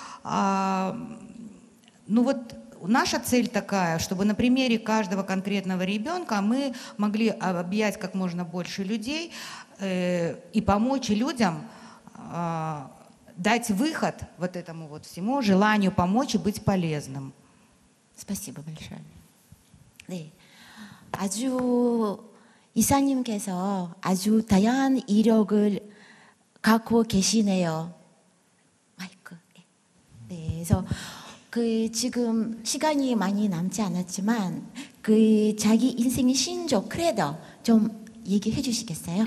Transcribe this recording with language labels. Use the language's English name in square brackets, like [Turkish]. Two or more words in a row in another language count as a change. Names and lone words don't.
[Russian] Ну вот наша цель такая, чтобы на примере каждого конкретного ребенка мы могли объять как можно больше людей и помочь людям дать выход вот этому вот всему желанию помочь и быть полезным. Спасибо большое. [Korean] 네, 아주 이사님께서 아주 다양한 이력을 갖고 계시네요. 마이크. 네, 그래서 그 지금 시간이 많이 남지 않았지만 그 자기 인생의 신조 크레도 좀 얘기해 주시겠어요?